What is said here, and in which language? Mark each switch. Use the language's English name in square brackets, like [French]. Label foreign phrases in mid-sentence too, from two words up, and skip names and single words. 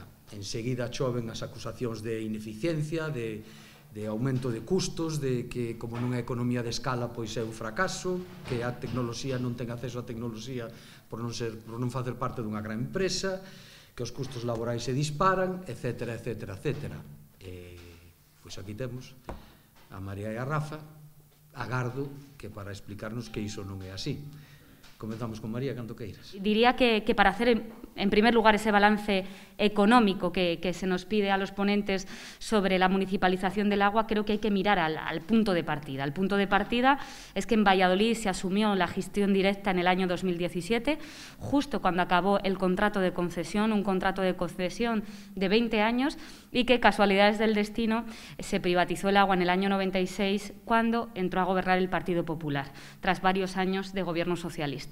[Galician] Enseguida choven as acusacións de ineficiencia, de aumento de custos, de que como non é economía de escala pois é un fracaso, que a tecnoloxía non ten acceso á tecnoloxía por non facer parte dunha gran empresa, que os custos laborais se disparan, etcétera, etcétera, etcétera. Pois aquí temos a María e a Rafa, agardo que para explicarnos que iso non é así. Comenzamos con María, cando queiras. [Spanish] Diría que para hacer, en primer lugar, ese balance económico que se nos pide a los ponentes sobre la municipalización del agua, creo que hay que mirar al punto de partida. El punto de partida es que en Valladolid se asumió la gestión directa en el año 2017, justo cuando acabó el contrato de concesión, un contrato de concesión de 20 años, y que, casualidades del destino, se privatizó el agua en el año 96, cuando entró a gobernar el Partido Popular, tras varios años de gobierno socialista.